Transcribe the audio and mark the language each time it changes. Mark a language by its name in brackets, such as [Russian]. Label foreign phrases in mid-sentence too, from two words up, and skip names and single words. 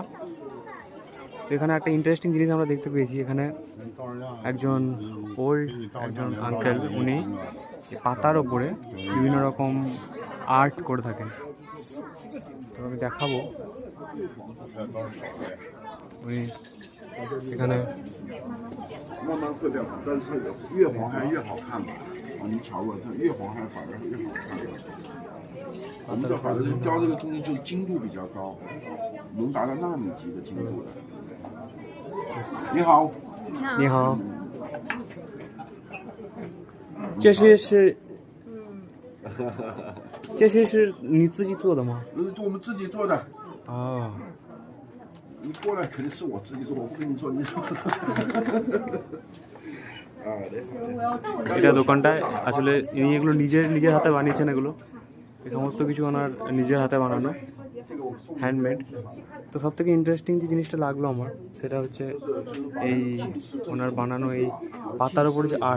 [Bangla] এখানে একটা ইন্টারেস্টিং জিনিস আমরা দেখতে পেয়েছি। এখানে একজন একজন আঙ্কেল, উনি পাতার ওপরে বিভিন্ন রকম আর্ট করে থাকেন। তো আমি দেখাবো। উনি এখানে [Chinese] 慢慢会变黄，但是它越黄还越好看嘛。啊，你瞧过，它越黄还反而越好看。我们这好的是雕这个东西，就是精度比较高，能达到纳米级的精度的。你好，你好，这些是你自己做的吗？我们自己做的。啊。你过来肯定是我自己做，我不跟你说，你说。 [Bangla] এটা দোকানটায় আসলে ইনি এগুলো নিজের হাতে বানিয়েছেন। এগুলো এই সমস্ত কিছু ওনার নিজের হাতে বানানো, হ্যান্ডমেড। তো সব থেকে ইন্টারেস্টিং যে জিনিসটা লাগলো আমার, সেটা হচ্ছে এই ওনার বানানো এই পাতার ওপরে যে আর্ট।